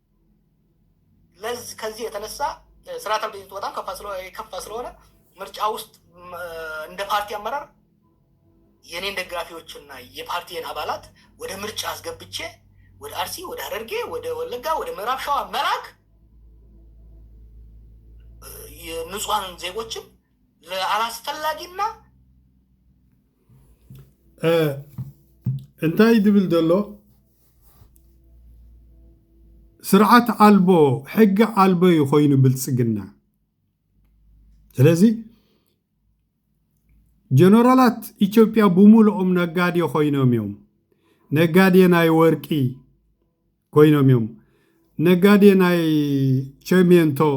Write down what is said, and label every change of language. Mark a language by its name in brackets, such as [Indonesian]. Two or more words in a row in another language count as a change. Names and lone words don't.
[Amharic] ከዚህ የተነሳ ስርዓት አልበኝነቱ በጣም ከፋ ስለሆነ ምርጫ ውስጥ እንደ ፓርቲ አመራር የኔን ደጋፊዎችና የፓርቲን አባላት ወደ ምርጫ አስገብቼ ወደ አርሲ፣ ወደ ሐረርጌ፣ ወደ ወለጋ፣ ወደ ምዕራብ ሸዋ መላክ የንጹሃን ዜጎችን ለአላስፈላጊና [Tigrinya] እንታይ ድብል ዘሎ ስርዓት አልቦ ሕጊ አልቦ ይኮይኑ ብልጽግና። ስለዚህ ጀነራላት ኢትዮጵያ ብሙሉኦም ነጋዴ ኮይኖም እዮም። ነጋዴ ናይ ወርቂ ኮይኖም እዮም። ነጋዴ ናይ ቸሜንቶ